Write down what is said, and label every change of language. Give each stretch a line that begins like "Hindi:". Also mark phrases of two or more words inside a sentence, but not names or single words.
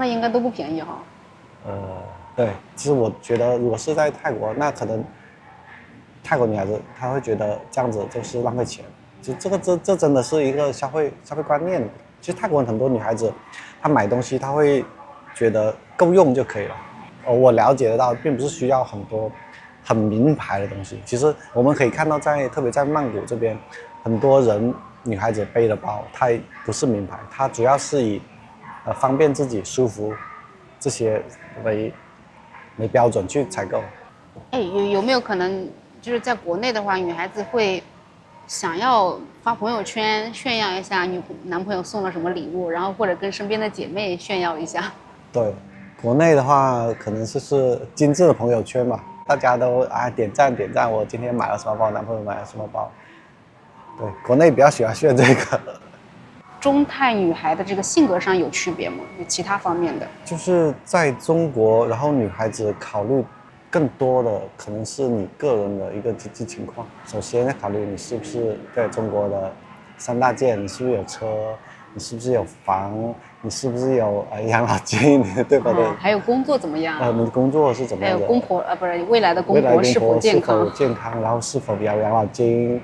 Chinese: 那應該都不便宜哈。對，其實我覺得如果是在泰國，那可能泰國女孩子她會覺得這樣子就是浪費錢，就這真的是一個消費觀念。其實泰國很多女孩子，她買東西她會覺得夠用就可以了。我了解得到，並不是需要很多很名牌的東西。其實我們可以看到特別在曼谷這邊，很多人女孩子背的包，它不是名牌，它主要是以方便自己舒服這些為標準去採購。有沒有可能就是在國內的話，女孩子會想要發朋友圈炫耀一下男朋友送了什麼禮物，然後或者跟身邊的姐妹炫耀一下？對，國內的話可能就是精緻的朋友圈嘛，大家都點讚，我今天買了什麼包，男朋友買了什麼包。對，國內比較喜歡炫這個。中泰女孩的這個性格上有區別嗎？有其他方面的？就是在中國，然後女孩子考慮更多的可能是你個人的一個經濟情況。首先要考慮你是不是在中國的3大件，你是不是有車，你是不是有房，你是不是有養老金，對不对？還有工作怎麼樣？你的工作是怎麼樣的？還有公婆不是未來的公婆是否健康？然後是否有養老金？